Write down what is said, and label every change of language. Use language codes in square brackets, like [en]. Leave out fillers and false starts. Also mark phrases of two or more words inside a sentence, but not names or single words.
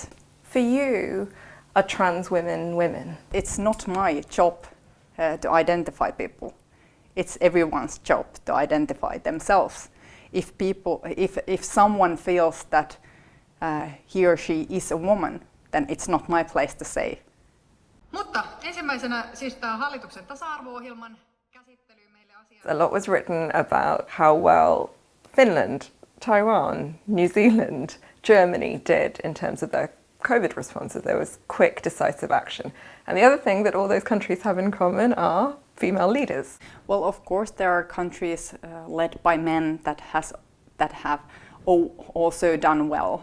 [en] For you, are trans women? It's not my job to identify people. It's everyone's job to identify themselves. If someone feels that he or she is a woman, then it's not my place to say. [fi] Mutta ensimmäisenä siis tämä hallituksen tasa-arvo-ohjelman käsittely meille asiaa. [en] A lot was written about how well Finland, Taiwan, New Zealand, Germany did in terms of their COVID responses. There was quick, decisive action. And the other thing that all those countries have in common are female leaders. Well, of course, there are countries led by men that have also done well.